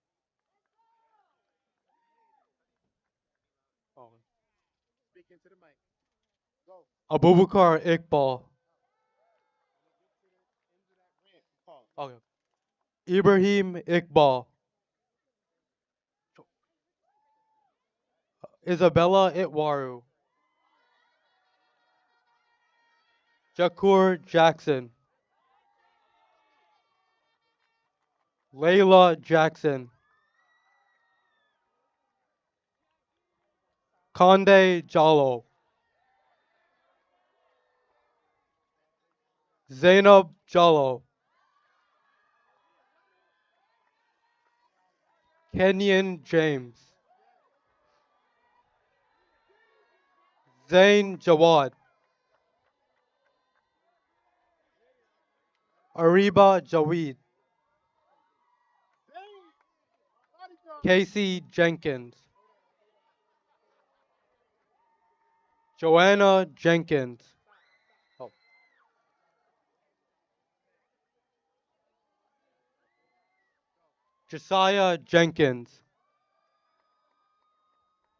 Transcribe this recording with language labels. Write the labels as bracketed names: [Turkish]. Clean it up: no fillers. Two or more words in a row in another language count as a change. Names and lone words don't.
[English] Abubakar Iqbal. Okay. Ibrahim Iqbal. Isabella Itwaru. Jakur Jackson. Layla Jackson. Conde Jallo. Zainab Jallo. Kenyon James. Zain Jawad. Ariba Jaweed. Casey Jenkins. Joanna Jenkins. Oh. Josiah Jenkins.